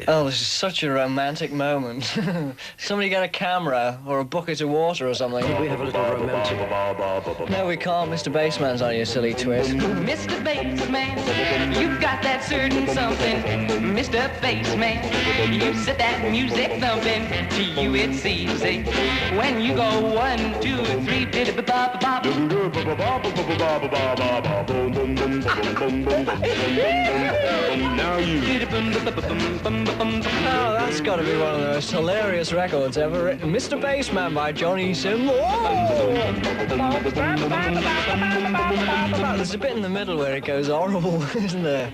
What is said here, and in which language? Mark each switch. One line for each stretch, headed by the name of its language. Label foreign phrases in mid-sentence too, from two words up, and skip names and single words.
English: Oh, this is such a romantic moment. Somebody get a camera or a bucket of water or something. Could we have a little romantic... No, we can't. Mr. Bassman's on you, silly twist. Mr. Bassman, you've got that certain something. Mr. Bassman, you set that music thumping. To you it's easy. When you go 1, 2, 3, bidi-ba-ba-ba-ba. Now you. Oh, that's got to be one of the most hilarious records ever written. Mr. Bassman by Johnny Sim. There's a bit in the middle where it goes horrible, isn't there?